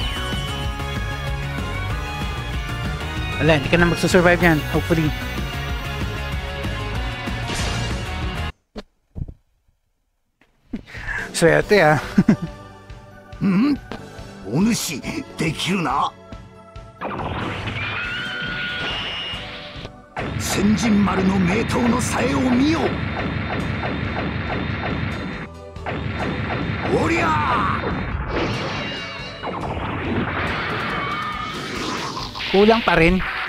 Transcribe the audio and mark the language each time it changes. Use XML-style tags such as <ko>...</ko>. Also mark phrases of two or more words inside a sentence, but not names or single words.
<tl>Wala, hindi ka na magsusurvive yan, hopefully. Swerte ah.</tl> <ja>お主できるな。千人丸の名刀のさえを見よ。おりゃー。</ja> <tl>Kulang pa rin.</tl>